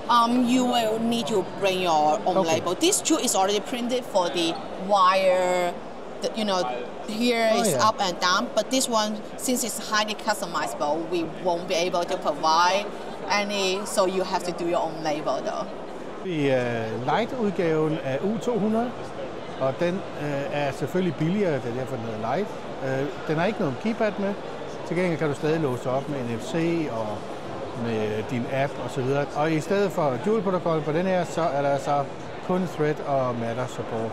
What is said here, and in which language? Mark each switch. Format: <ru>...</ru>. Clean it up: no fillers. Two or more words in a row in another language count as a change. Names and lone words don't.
<en>You will need to bring your own label. This 2 is already printed for the wire. Here is up and down, but this one, since it's highly customizable, we won't be able to provide any, so you have to do your own label though.</en> <da>Light-udgaven af U200, og den er selvfølgelig billigere, det er derfor den hedder Light. Den har ikke noget keypad med. Til gengæld kan du stadig låse op med NFC og med din app osv. Og i stedet for dual-protokol på den her, så er der så kun thread og</da> <en>matter support.</en>